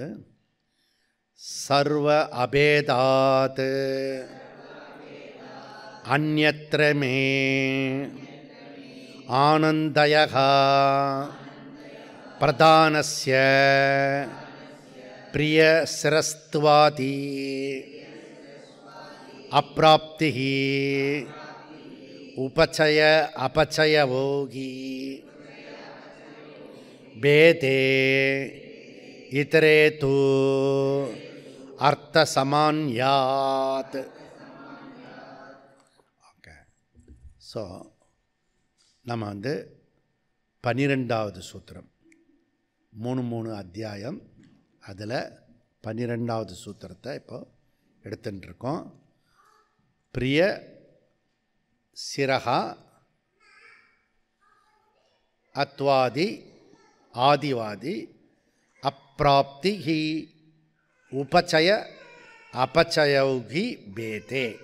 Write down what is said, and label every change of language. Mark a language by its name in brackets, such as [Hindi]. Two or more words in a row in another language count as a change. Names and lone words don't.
[Sanskrit] सर्व अभेदात् अन्यत्र मे आनन्दयः प्रधानस्य प्रियशिरस्त्वादि अप्राप्तिः उपचय अपचयभोगी भेदे इतरे तु अर्थसमान्यात्. [Tamil] ஓகே, ஸோ நம்ம 12வது சூத்திரம் 3 அத்தியாயம், அதில் 12வது சூத்திரத்தை இப்போ எடுத்துட்டுருக்கோம். [Sanskrit] प्रिय शिरः अत्वादि आदिवादि अप्राप्ति हि उपचय अपचयौकि भेदे.